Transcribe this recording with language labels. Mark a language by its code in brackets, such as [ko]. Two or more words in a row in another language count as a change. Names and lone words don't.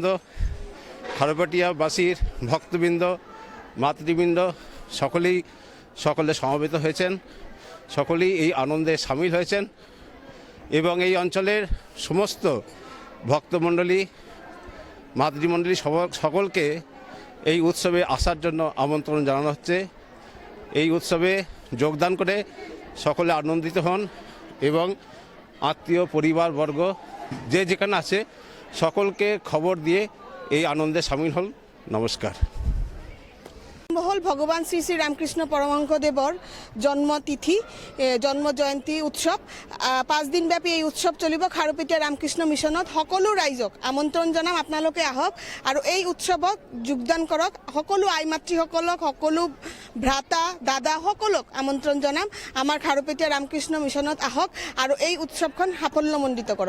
[bn] খারপেটিয়াবাসীর ভক্তবৃন্দ, মাতৃবৃন্দ সকলে সমবেত হয়েছেন, সকলেই এই আনন্দে সামিল হয়েছেন এবং এই অঞ্চলের সমস্ত ভক্তমণ্ডলী, মাতৃমণ্ডলী সকলকে এই উৎসবে আসার জন্য আমন্ত্রণ জানানো হচ্ছে। এই উৎসবে যোগদান করে সকলে আনন্দিত হন এবং আত্মীয় পরিবারবর্গ যে যেখানে আছে সকলকে খবর দিয়ে এই আনন্দে সামিল হন। [as] নমস্কার। মহল ভগৱান শ্ৰী শ্ৰী ৰামকৃষ্ণ পৰমহংসদেৱৰ জন্মতিথি, জন্ম জয়ন্তী উৎসৱ। 5 দিনব্যাপী এই উৎসৱ চলিব। খাৰুপেটীয়া ৰামকৃষ্ণ মিছনত সকলো ৰাইজক আমন্ত্ৰণ জনাম, আপোনালোকে আহক আৰু এই উৎসৱত যোগদান কৰক। সকলো আই মাতৃসকলক, সকলো ভ্ৰাতা দাদা সকলক আমন্ত্ৰণ জনাম, আমাৰ খাৰুপেটীয়া ৰামকৃষ্ণ মিছনত আহক আৰু এই উৎসৱখন সাফল্যমণ্ডিত কৰক।